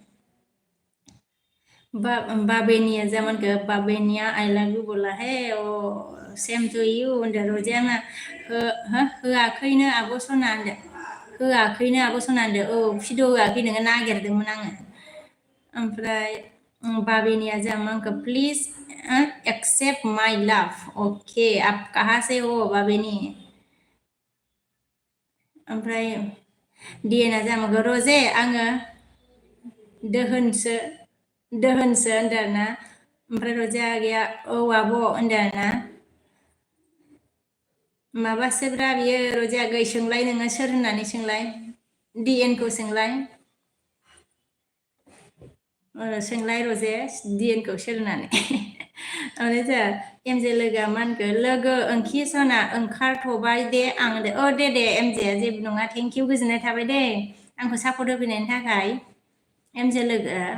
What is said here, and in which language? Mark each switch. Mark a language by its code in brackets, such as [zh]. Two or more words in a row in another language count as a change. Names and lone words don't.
[brx] बाबेनिया जामानखो बाबेनिया [en] I love you [hi] बोला हे [en] a same to you [brx] होनदों रजेया मा होआखैनो आब' सना होनदों होआखैनो आब' सना होनदों औ भिडिअ होआखै नोङो नागिरदोंमोन आङो ओमफ्राय बाबेनिया जोंहा मा होनखो [en] please accept my love [brx] अके [hi] आप कहाँ से हो [brx] बाबेनि ओमफ्राय डिएनआ जामाखो रजे आङो दोहोनसो होनदों आरोना ओमफ्राय रजेया आगैया औ आब' होनदों आरोना माबासोब्रा बियो रजे आगै सोंलाय नोङो सोर होननानै सोंलाय डिएनखौ सोंलाय सोंलाय रजे डिएनखौ सोर होननानै ओमफ्राय जोंहा एमजे लोगोआ मा होनखो लोगो ओंखि सना ओंखारथ'बाय दे आं दे एमजे जेबो नङा [en] thank you [brx] गोजोननाय थाबाय दे आंखौ सापर्ट होफैनायनि थाखाय एमजे लोगो